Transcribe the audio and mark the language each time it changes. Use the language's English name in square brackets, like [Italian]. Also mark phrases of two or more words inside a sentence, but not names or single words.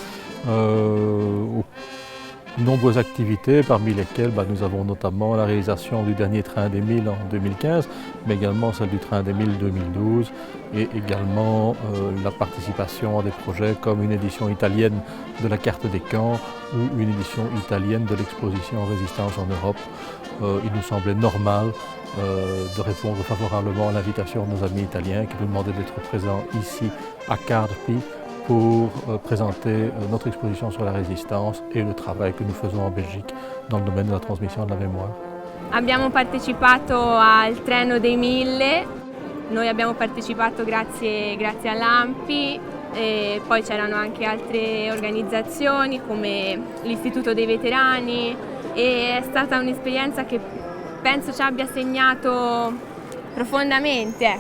[French] Nombreuses activités, parmi lesquelles nous avons notamment la réalisation du dernier train des 1000 en 2015, mais également celle du train des 1000 2012 et également la participation à des projets comme une édition italienne de la carte des camps ou une édition italienne de l'exposition Résistance en Europe. Il nous semblait normal de répondre favorablement à l'invitation de nos amis italiens qui nous demandaient d'être présents ici à Carpi pour présenter notre exposition sur la résistance et le travail que nous faisons en Belgique dans le domaine de la [Italian] trasmissione della memoria. Abbiamo partecipato al treno dei 1000, noi abbiamo partecipato grazie all'ANPI e poi c'erano anche altre organizzazioni come l'Istituto dei Veterani e è stata un'esperienza che penso ci abbia segnato profondamente.